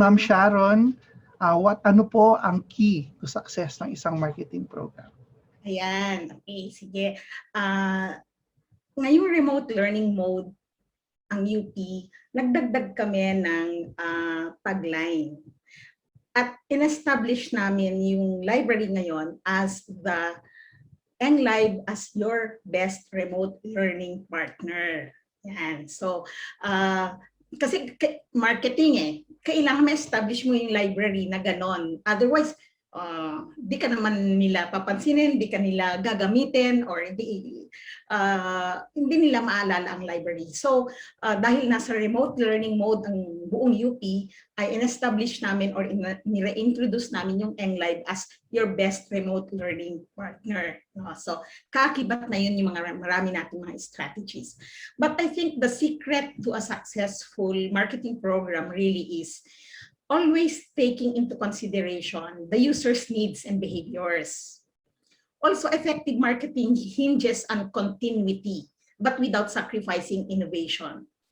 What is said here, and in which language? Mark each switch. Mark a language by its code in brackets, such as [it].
[tl] Ma'am Sharon, ano po ang key to success ng isang marketing program? Ayan, okay, sige. Ngayong remote learning mode, ang UP, nagdagdag kami ng tagline. At in-establish namin yung library ngayon as the Engg Live as your best remote learning partner. Yan. So, kasi marketing kailangan ma-establish mo yung library na ganon. Otherwise, di ka naman nila papansinin, di ka nila gagamitin, or hindi nila maalala ang library. So, dahil nasa remote learning mode ang buong UP, ay in-establish namin or nire-introduce namin yung Engg Live as your best remote learning partner. So, kakibat na yun yung mga marami nating mga strategies. [en] But I think the secret to a successful marketing program really is always taking into consideration the user's needs and behaviors. Also, effective marketing hinges on continuity, but without sacrificing innovation.